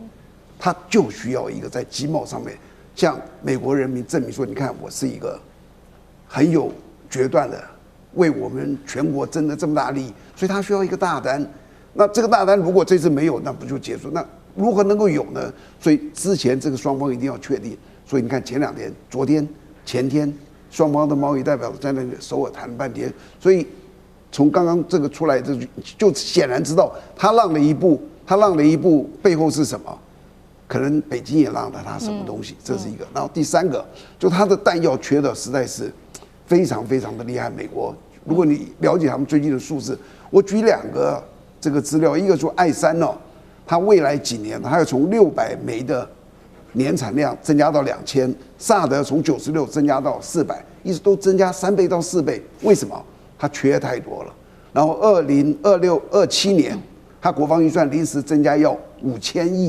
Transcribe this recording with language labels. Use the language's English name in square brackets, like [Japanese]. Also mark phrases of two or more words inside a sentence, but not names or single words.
[Chinese] 他就需要一個在經貿上面向美國人民證明說，你看我是一個很有決斷的，為我們全國爭了這麼大利益，所以他需要一個大單。那這個大單如果這次沒有，那不就結束？那如何能夠有呢？所以之前這個雙方一定要確定。所以你看前2天、昨天、前天，雙方的貿易代表在那裡首爾談了半天。所以從剛剛這個出來，就顯然知道他讓了一步，背後是什麼？可能北京也讓了他什麼東西，這是一個。然後第3個，就他的彈藥缺的實在是非常非常的厲害。美國，如果你了解他們最近的數字，我舉2個這個資料，一個說愛三它未來幾年它要從600枚的年產量增加到2000，薩德從96增加到400，一直都增加3倍到4倍。為什麼？它缺太多了。然後2026、27年，它國防預算臨時增加要5000億。